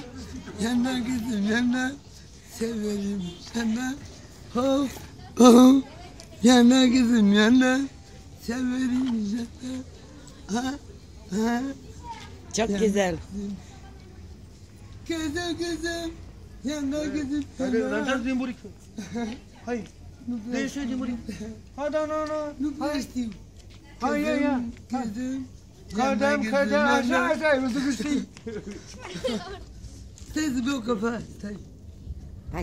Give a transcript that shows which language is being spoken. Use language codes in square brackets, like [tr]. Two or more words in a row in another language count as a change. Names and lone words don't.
[tr] Yana kızım yana, severim sana. Oh, oh, yana kızım yana, severim sana. Ha, ha. Çok güzel. Kızım, yana kızım [ro] Hai, [tr] yana. [ro] dansați din buric. Hai, dă-i din buric. Hai, da, Nu prea știu. Hai, ia. [tr] Kızım. [ro] Cădem, așa, nu te știi. Stai să beau cafea, stai. Hai.